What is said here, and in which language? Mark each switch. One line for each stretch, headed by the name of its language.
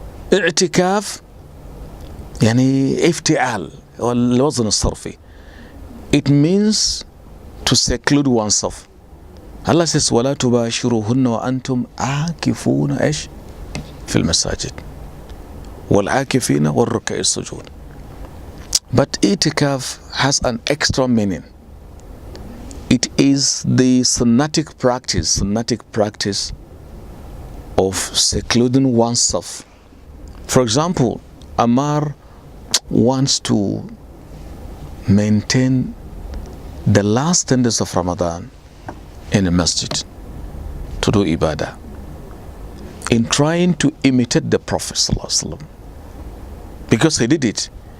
Arabic: i'tikaf, يعني افتعال والوزن الصرفي.
English: It means to seclude oneself.
Arabic: Allah says ولا تباشروهن وأنتم عاكفون إيش في المساجد والعاكفين والركع السجود.
English: But itikaf has an extra meaning. It is the sunnatic practice of secluding oneself. For example, Ammar wants to maintain the last 10 days of Ramadan in a masjid to do ibadah, in trying to imitate the Prophet ﷺ. Because he did it.